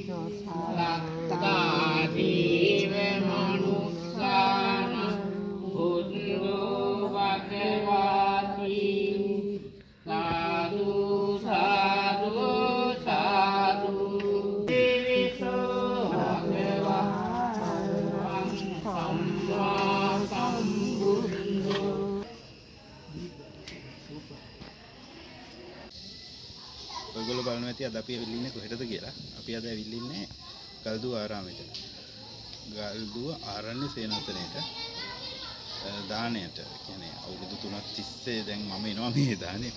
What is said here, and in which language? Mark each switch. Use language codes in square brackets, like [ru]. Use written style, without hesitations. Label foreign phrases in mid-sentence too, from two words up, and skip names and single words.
[pi] ලක්ඛාදීව මනුස්සාන බුද්ධෝ භගවාති සාදු සාදු සාදු දේවිසෝ භගවාන් සම්මා සම්බුද්ධෝ. [si] ඔයගොල්ලෝ බලනවා ඇති අද අපි ඇවිල්ලා ඉන්නේ කොහෙටද කියලා. අපි අද ඇවිල්ලා ඉන්නේ ගල්දුව ආරාමයට. ගල්දුව ආරණ්‍ය සේනාසනයේට දානයට. කියන්නේ අවුරුදු 3ක් තිස්සේ දැන් මම එනවා මේ දානෙට.